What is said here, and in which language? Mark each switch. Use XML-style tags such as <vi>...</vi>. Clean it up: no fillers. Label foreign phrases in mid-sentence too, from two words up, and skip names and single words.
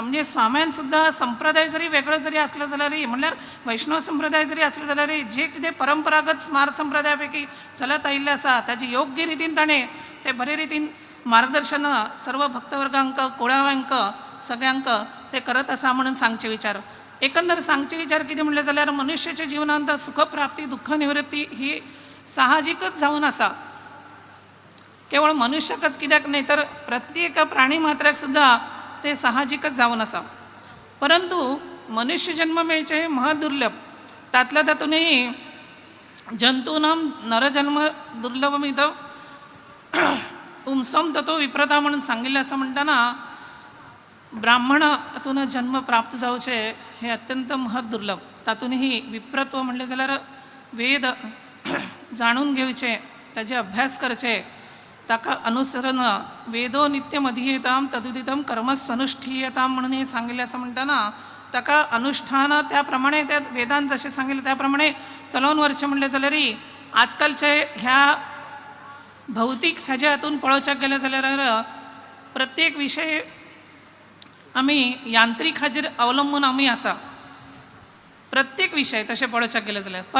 <kok>म्हणजे स्वाम्यान सुद्दां संप्रदाय जरी वेगळो जरी आसलो जाल्यारय म्हणल्यार वैष्णव संप्रदाय जरी आसलो जाल्यारय जे कितें परंपरागत स्मार संप्रदाया पैकी चलत आयिल्ले आसा ताचे योग्य रितीन ताणें ते बरे रितीन मार्गदर्शन सर्व भक्तवर्गांक कुळाव्यांक सगळ्यांक ते करत आसा म्हणून सांगचे विचार. एकंदर सांगचे विचार कितें म्हणले जाल्यार मनुष्याच्या जिवनांत सुखप्राप्ती दुःख निवृत्ती ही साहजिकच जावन आसा. केवळ मनुष्याकच कित्याक न्ही तर प्रत्येक प्राणी मात्राक सुद्दां ते साहजिकच जावन आसा. परंतु मनुष्य जन्म मेळचे महदुर्लभ, तातल्या तातूनय जंतूनां</kok> <sa>नरजन्म दुर्लभमिदं पुंसम ततो विप्रता</sa> <kok>म्हणून सांगिल्लें आसा. म्हणटाना ब्राह्मण हातून जन्म प्राप्त जावचे हे अत्यंत महत् दुर्लभ. तातूनही विप्रत्व म्हणले जाल्यार वेद जाणून घेवचे, ताचे अभ्यास करचे, ताका अनुसरण</kok> <sa>वेदो नित्यम अधीयताम तदुदितम कर्मस्वनुष्ठीयताम</sa> <kok>म्हणून हे सांगिल्लें आसा. म्हणटाना ताका अनुष्ठान त्या प्रमाणे त्या वेदांत जशें सांगिल्लें त्या प्रमाणे चलोवन व्हरचें म्हणलें जाल्यारय आजकालचे ह्या भौतीक हाज्या हातून पळोवचें गेलें जाल्यार प्रत्येक विशय आमी यांत्रीक हाजेर अवलंबून आमी आसा, प्रत्येक विशय तशें पळोवचें गेलें जाल्यार.</kok>